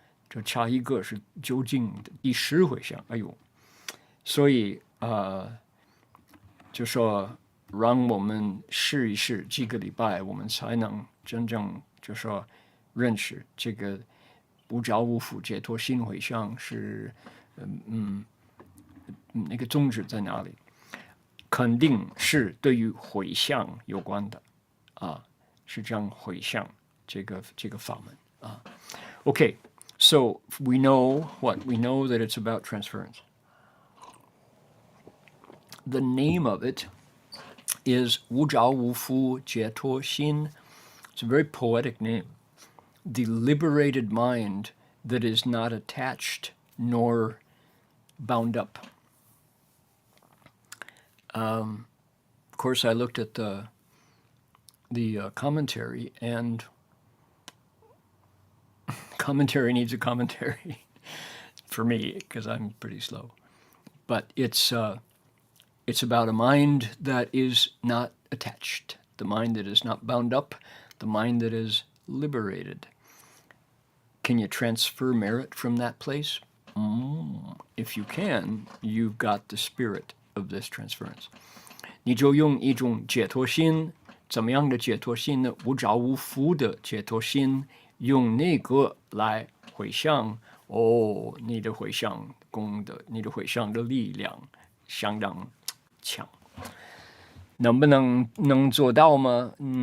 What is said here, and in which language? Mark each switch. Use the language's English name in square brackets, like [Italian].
[Chinese] 就差一个是究竟的第10回向，哎呦，所以就说让我们试一试几个礼拜，我们才能真正就说认识这个无着无缚解脱心回向是那个宗旨在哪里？肯定是对于回向有关的是这样回向这个法门OK。 [English] So we know what? We know that it's about transference. The name of it is 无着无缚解脱心. It's a very poetic name. The liberated mind that is not attached nor bound up. Of course, I looked at the commentary, and commentary needs a commentary for me because I'm pretty slow. But it's about a mind that is not attached, the mind that is not bound up, the mind that is liberated. Can you transfer merit from that place? If you can, you've got the spirit of this transference. [Chinese] 你就用一种解脱心，怎么样的解脱心呢？无着无缚的解脱心。用那个来回向你的回向功德，你的回向的力量相当强，能不能做到吗？